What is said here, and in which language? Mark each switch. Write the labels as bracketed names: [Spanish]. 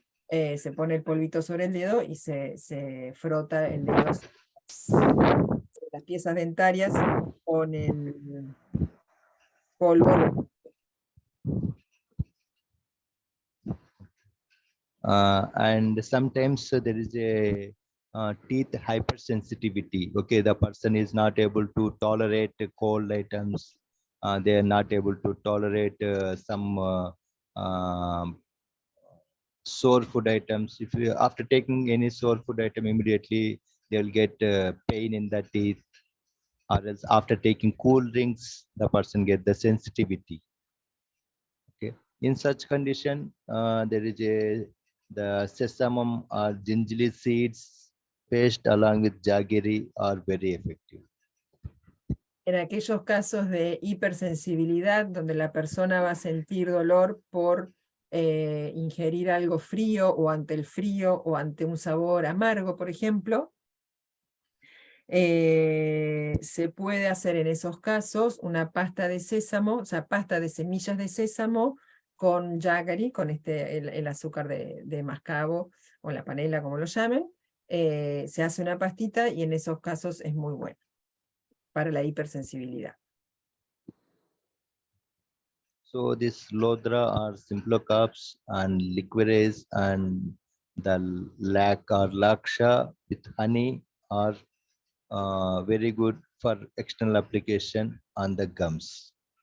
[Spanish] se pone el polvito sobre el dedo y se frota el dedo sobre las piezas dentarias con el polvo. [English] And sometimes there is a teeth hypersensitivity. Okay, the person is not able to tolerate cold items. They are not able to tolerate some sore food items. If you, after taking any sore food item, immediately they'll get pain in the teeth, or else after taking cool drinks, the person get the sensitivity. Okay, in such condition, there is the sesame or gingerly seeds paste along with jaggery are very effective. [Spanish] En aquellos casos de hipersensibilidad, donde la persona va a sentir dolor por ingerir algo frío o ante el frío o ante un sabor amargo, por ejemplo, se puede hacer en esos casos una pasta de sésamo, o sea, pasta de semillas de sésamo con jaggery, con el azúcar de mascabo o la panela, como lo llamen. Se hace una pastita y en esos casos es muy bueno para la hipersensibilidad. [English] So this lodra or simpler cups and liquorice and the lac or laksha with honey are very good for external application on the gums.